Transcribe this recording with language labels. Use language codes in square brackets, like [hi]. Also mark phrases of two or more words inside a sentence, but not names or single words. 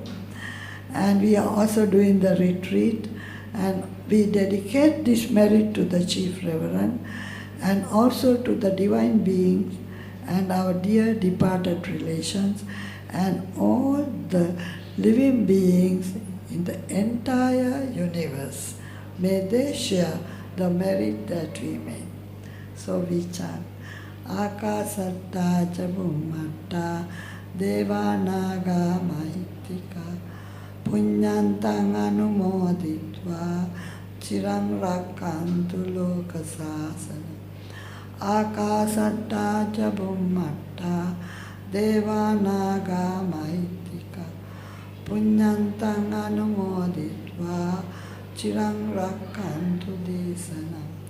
[en] And we are also doing the retreat, and we dedicate this merit to the Chief Reverend and also to the divine beings and our dear departed relations and all the living beings in the entire universe. May they share the merit that we made. So we chant. [pi] Akasatta Jabhumatta Devanaga Mahitika Punyantang Anumoditva Chirang Rakantu Lokasasana. Akasatta Jabhumatta Devanaga Mahitika Punyantang Anumoditva Chirang Rakantu Desana.